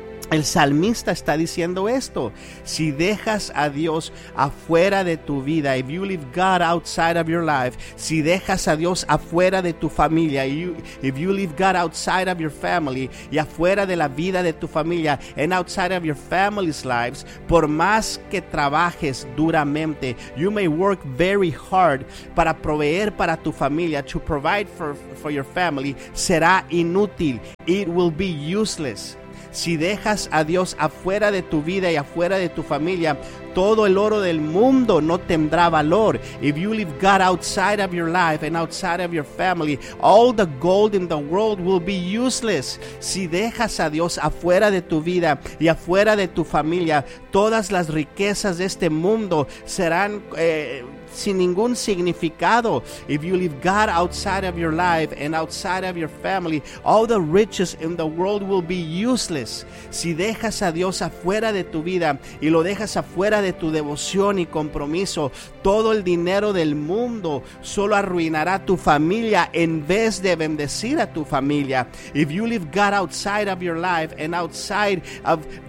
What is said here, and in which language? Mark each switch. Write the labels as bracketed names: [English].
[Spanish] El salmista está diciendo esto. Si dejas a Dios afuera de tu vida, [English] if you leave God outside of your life, [Spanish] si dejas a Dios afuera de tu familia, [English] if you leave God outside of your family, [Spanish] y afuera de la vida de tu familia, [English] and outside of your family's lives, [Spanish] por más que trabajes duramente, [English] you may work very hard [Spanish] para proveer para tu familia, [English] to provide for your family, [Spanish] será inútil. [English] It will be useless. [Spanish] Si dejas a Dios afuera de tu vida y afuera de tu familia, todo el oro del mundo no tendrá valor. [English] If you leave God outside of your life and outside of your family, all the gold in the world will be useless. [Spanish] Si dejas a Dios afuera de tu vida y afuera de tu familia, todas las riquezas de este mundo serán sin ningún significado. [English] If you leave God outside of your life and outside of your family, all the riches in the world will be useless. [Spanish] Si dejas a Dios afuera de tu vida y lo dejas afuera de tu devoción y compromiso, todo el dinero del mundo solo arruinará tu familia en vez de bendecir a tu familia. [English] If you leave God outside of [Spanish] your life and outside of